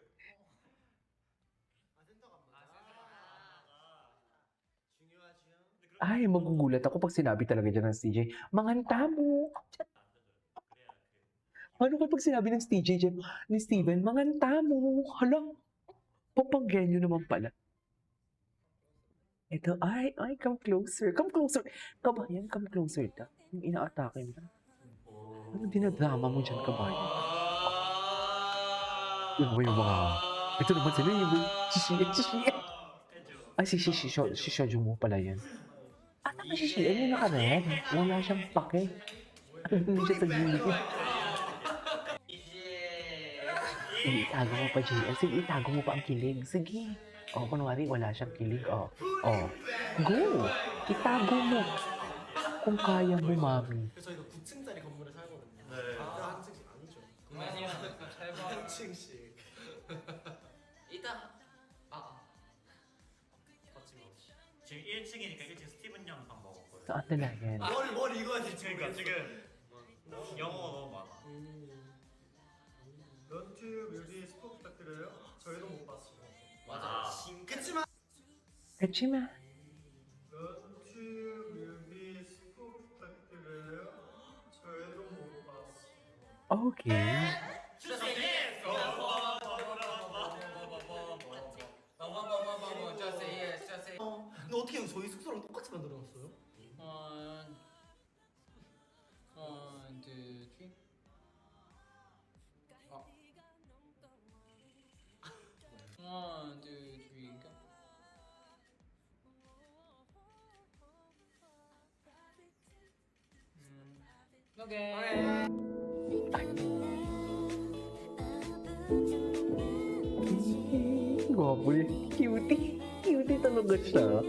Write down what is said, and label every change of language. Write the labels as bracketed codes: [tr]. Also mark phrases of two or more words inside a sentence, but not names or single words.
[tl] Ay, magugulat ako pag sinabi talaga dyan ng CJ, manganta mo. Ano kapag sinabi ng CJ dyan, ni Steven, manganta mo. Hala, papanggenyo naman pala. Ito, [en] come closer. Come closer. [tl] Kabayan, [en] come closer [tl] ta. Yung ina-atake mo. Ano dinadrama mo dyan, kabayan? Ano ba yung mga... Ito naman sila yung Shishi. Ay, si Shoujo mo pala yan. Ang Shishi, ano yung naka-red? Wala siyang pake. Hindi siya sa gilid. Itago mo pa, JL. Sige, itago mo pa ang kilig. Sige. Kunwari, wala siyang kilig. Go! Itago mo. Kung kaya mo, mami. [ko] 그래서 저희가 9층짜리 건물에 살거든요. 네. 각자 한 층씩 아니죠. 아니요, 잘 봐. 한 층씩. 이따. 맞지 뭐. 지금 1층이니까 1층 스티븐 형 방 먹었고요. [tl] Saan dalayan? [ko] 머리 이거 해야 돼. 그러니까 지금 영어가 너무 많아. 런트 뮤비 스포 부탁드려요. 저희도 못 봤어요. 맞아. 그치만 Kachima. 런트 뮤비 스포 부탁드려요. 저희도 못 봤어요. [en] Okay. [ko] 근데 어떻게 저희 숙소랑 똑같이 만들어놨어요? [en] One, two, three. One, two, three, go. Okay. [tl] Gwapo yun. Cutie. Cutie talaga siya.